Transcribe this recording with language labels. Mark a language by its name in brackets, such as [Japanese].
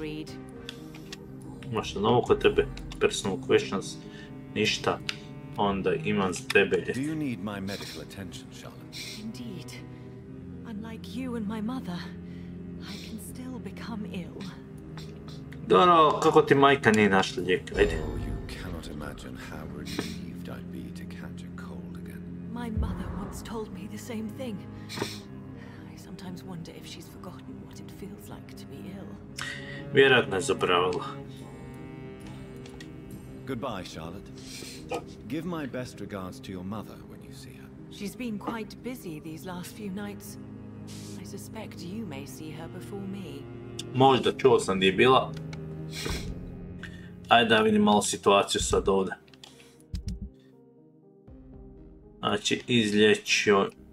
[English] Reed. [Croatian] Imaš na novo kod tebe, [English] personal questions, [Croatian] ništa. Onda imam za tebe. [English] Do you need my medical attention, Charlotte? Indeed. Unlike you and my mother, I can still become ill. [Croatian] Dobro, kako ti majka nije našla lijek? Ajde. [English] Oh, you cannot imagine how relieved I'd be to catch a cold again. My mother once told me the same thing. I sometimes wonder if she's forgotten what it feels like to be ill. [Croatian] Vjerojatno je zaboravila. [English] Goodbye, Charlotte. Give my best regards to your mother when you see her. She's been quite busy these last few nights. I suspect you may see her before me. [Croatian] Možda, čuo sam gdje je bila. Ajde da vidim malo situaciju sad ovdje. Znači, izlječio...